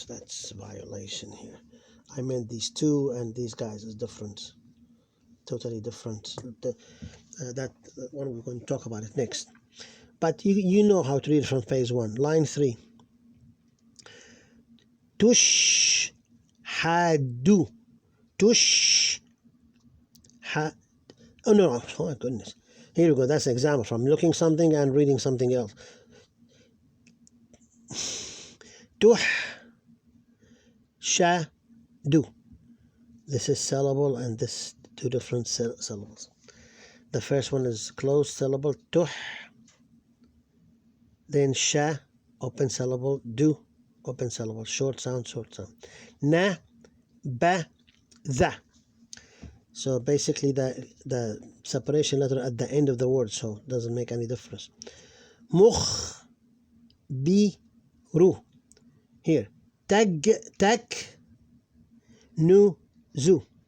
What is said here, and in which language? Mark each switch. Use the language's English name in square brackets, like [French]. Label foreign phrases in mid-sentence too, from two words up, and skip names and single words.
[English] That's violation here. I meant these two, and these guys is different, totally different. That one we're going to talk about it next. But you know how to read from phase 1. Line 3. Tush hadu. Tush ha. Oh no! Oh my goodness. Here we go. That's an example from looking something and reading something else. Tuh sha do. This is syllable, and this two different syllables. The first one is closed syllable, tuh. Then sha, open syllable, do, open syllable, short sound, short sound. Na, ba, the. So basically the separation letter at the end of the word, so it doesn't make any difference. Mukh, bi, ru. Here. Tag, tak, nu, zu.